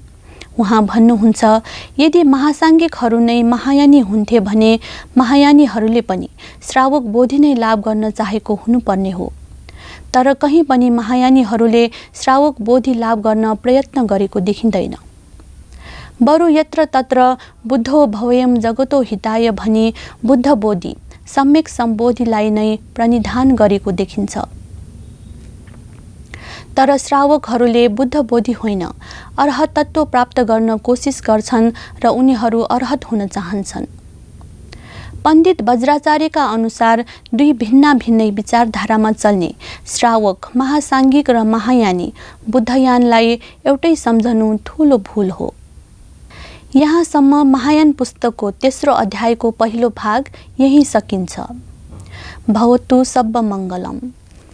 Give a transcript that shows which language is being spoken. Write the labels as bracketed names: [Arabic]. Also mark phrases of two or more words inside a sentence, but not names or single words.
[Nepali] उहाँ भन्नुहुन्छ, यदि महासाङ्घिकहरू नै महायानी हुन्थे भने महायानीहरूले पनि श्रावक बोधि नै लाभ गर्न चाहेको हुनुपर्ने हो। तर कहीँ पनि महायानीहरूले श्रावक बोधि लाभ गर्न प्रयत्न गरेको देखिँदैन। बरु [Sanskrit] यत्र तत्र बुद्धो भवेयम जगतो हिताय [Nepali] भनी बुद्ध बोधि सम्यक सम्बोधिलाई नै प्रणिधान गरेको देखिन्छ। तर श्रावकहरूले बुद्ध बोधि होइन, अर्हत तत्त्व प्राप्त गर्न कोसिस गर्छन् र उनीहरू अर्हत हुन चाहन्छन्। पण्डित वज्राचार्यका अनुसार दुई भिन्नै विचारधारामा चल्ने श्रावक, महासाङ्घिक र महायानी बुद्धयानलाई एउटै सम्झनु ठूलो भूल हो। यहाँसम्म महायान पुस्तकको तेस्रो अध्यायको पहिलो भाग यही सकिन्छ। [Pali] भवतु सब्ब मङ्गलम्।